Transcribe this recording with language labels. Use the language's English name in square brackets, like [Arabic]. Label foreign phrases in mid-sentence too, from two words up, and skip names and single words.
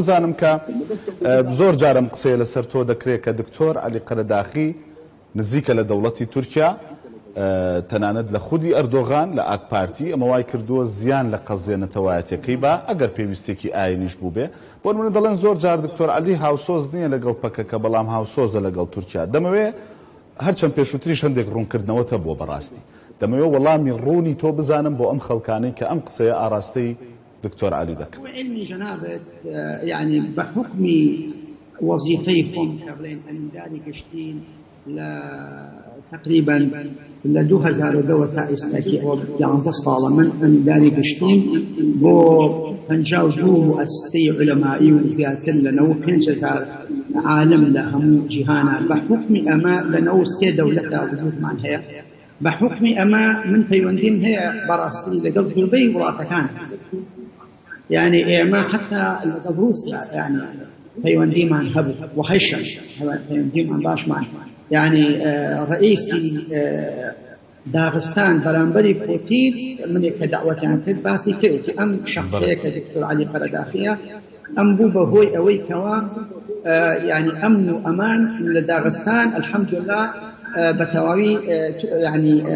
[Central Kurdish] بزانم کە زۆر جارم قسەیە لەسەر تۆ دەکرێت کە دکتۆر عەلی قەرەداخی نزیکە لە دەوڵەتی تورکیا تەنانەت لە خودی ئەردۆغان لە ئاک پارتی ئەمە وای کردووە زیان لە قەزیە نەتەوایەتیەکەی بە ئەگەر پێویستێکی ئاینیش بوو بێ بۆ نمونە دەڵێن زۆر جار دکتۆر عەلی هاوسۆز نییە لەگەڵ پەکەکە بەڵام هاوسۆزە لەگەڵ تورکیا دەمەوێ هەرچەند پێشووتریش هەندێک ڕوونکردنەوەتە بۆ بەڕاستی دەمەوێ وەڵامی ڕوونی تۆ بزانم بۆ ئەم خەڵکانەی کە ئەم قسەیە ئاراستەی دکتۆر عەلی دەکەن علمی جەنابەت [Arabic] يعني بحكم وظيفي [Central Kurdish] خۆم کە بڵێن ئەمینداری گەشتین لە تقریبا لە 2002 تا ئێستاکی 11 ساڵە من ئەمینداری گەشتیم بۆ 52 مؤسسەی علەمایی و زیاتر لەنەوە 5000 عالم لە هەموو جیهانە بەحکمی ئەمە لەنەوە 3 دەولەتە وجودمان هەیە بەحکمی ئەمە من پەیوەندیم هەیە بەڕاستی لەگەڵ زۆربەی وڵاتەکان يعني ئێمە حتا لەگەڵ رووسیا يعني پەیوەندیمان هەبوو وهەشە پەیوەندیمان باشمان يعني رئيسي داغستان بەرامبەری پوتین منێک کە داوەتیان کرد باسی کردی ئەم شخصەیە کە دکتۆر عەلی قەرەداخیە ئەم بوو بەهۆی ئەوەی کەوا يعني ئەمن و ئەمان لە داغستان الحەمدولله بەتەواوی يعني